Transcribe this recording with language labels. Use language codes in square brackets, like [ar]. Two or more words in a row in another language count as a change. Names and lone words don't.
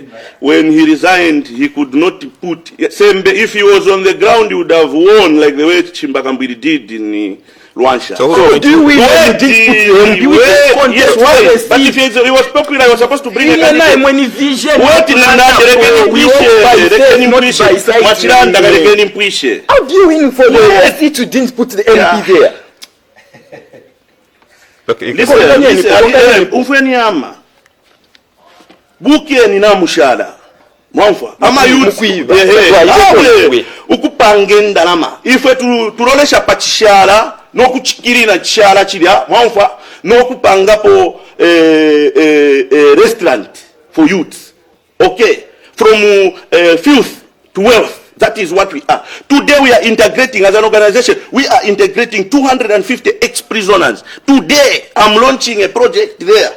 [en] When he resigned, he could not put, if he was on the ground, he would have won like the way Chimbakambiri did in Luansha. So do we yes, but if he was popular, he was supposed to bring a candidate. How do you win for the SC to didn't put the MP there? [bem] Umfeniama buke ni na mushala mwamfa ama youth ukupange ndalama ife tulolesha pachishala no kuchikirina chishala chilya mwamfa no kupangapo [en] restaurant for youth, okay, from filth to wealth. That is what we are. Today we are integrating as an organization. We are integrating 250 ex-prisoners. Today I'm launching a project there.